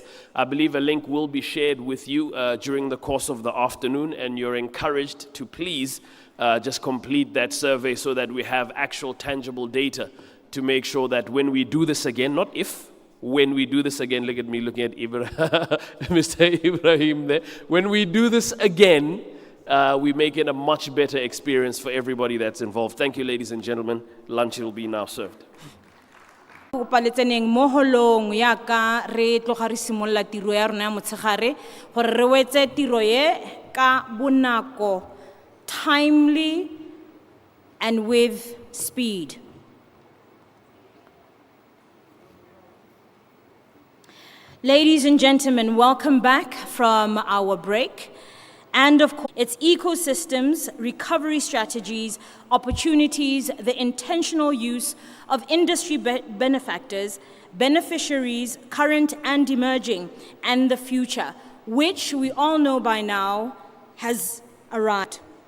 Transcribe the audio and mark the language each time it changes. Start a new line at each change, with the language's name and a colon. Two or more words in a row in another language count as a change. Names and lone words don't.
English: I believe a link will be shared with you during the course of the afternoon, and you're encouraged to please just complete that survey so that we have actual tangible data to make sure that when we do this again, not if, when we do this again, look at me looking at Mr. Ibrahim there. When we do this again, we make it a much better experience for everybody that's involved. Thank you, ladies and gentlemen. Lunch will be now served.
Tswana: Kopa le tseneng mo holong ya ka re tloga re simolla tiro ya rona ya motshegare gore re wetse tiro ye ka bonako,
English: timely and with speed. Ladies and gentlemen, welcome back from our break. And of course, its ecosystems, recovery strategies, opportunities, the intentional use of industry benefactors, beneficiaries, current and emerging, and the future, which we all know by now has arrived.